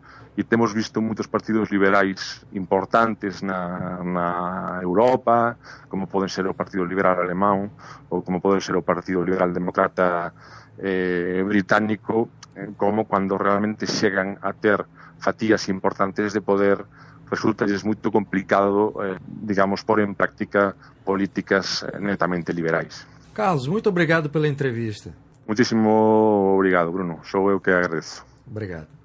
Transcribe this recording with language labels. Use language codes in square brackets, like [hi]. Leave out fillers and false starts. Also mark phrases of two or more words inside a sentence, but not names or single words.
[gl] e temos visto moitos partidos liberais importantes na Europa, como poden ser o Partido Liberal Alemán ou como pode ser o Partido Liberal Demócrata británico, como cando realmente chegan a ter fatías importantes de poder, resulta-lles moito complicado, digamos, pôr en práctica políticas netamente liberais. [pt] Carlos, muito obrigado pela entrevista. Muitíssimo obrigado, Bruno. Sou eu que agradeço. Obrigado.